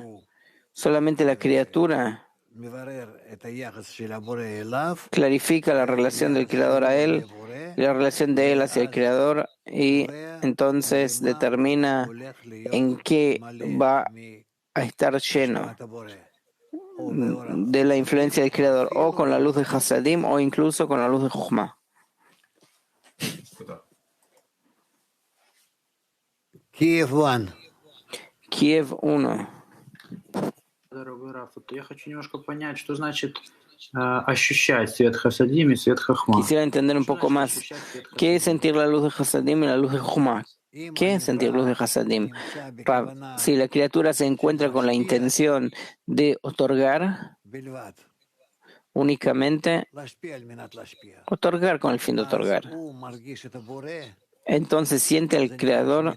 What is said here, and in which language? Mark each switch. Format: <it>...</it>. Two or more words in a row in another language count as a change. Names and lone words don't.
<es>Solamente la criatura clarifica la relación del Creador a él y la relación de él hacia el Creador, y entonces determina en qué va a estar lleno de la influencia del Creador, o con la luz de Hasadim o incluso con la luz de Jochma. Kiev 1.</es> <ru>Дорогой Раф, я хочу немножко понять, что значит ощущать свет Хасадим и свет Хохма.</ru> <es>Quisiera entender un poco más qué es sentir la luz de Hasadim y la luz de Jochma. ¿Qué es sentir luz de Hasadim? Si la criatura se encuentra con la intención de otorgar, únicamente otorgar con el fin de otorgar, entonces siente al Creador.</es>